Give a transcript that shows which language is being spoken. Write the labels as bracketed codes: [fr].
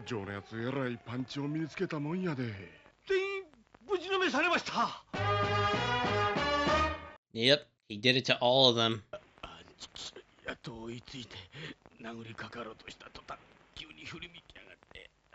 [ja] 情のやつえらいパンチを身につけたもんやで。全員無事のめされました。 [en] Yep, he did it to all of them. [ja] やっと追いついて殴りかかろうとした途端急に振り向きやがって。